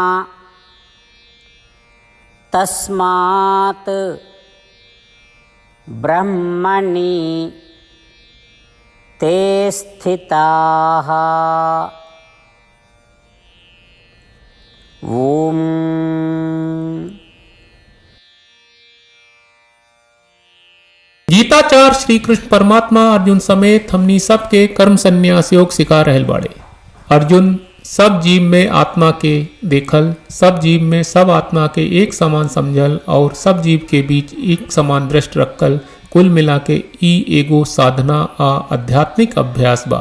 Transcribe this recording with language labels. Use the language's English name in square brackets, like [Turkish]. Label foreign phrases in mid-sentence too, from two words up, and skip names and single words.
[Sanskrit] तस्मात् ब्रह्मणि ते स्थिताः। ओम। [Bhojpuri] गीताचार्य श्री कृष्ण परमात्मा अर्जुन समेत हमनी सबके कर्म संन्यास योग सिखा रहल बाड़े। अर्जुन सब जीव में आत्मा के देखल, सब जीव में सब आत्मा के एक समान समझल और सब जीव के बीच एक समान दृष्टि रखल, कुल मिला के ई एगो साधना आ आध्यात्मिक अभ्यास बा।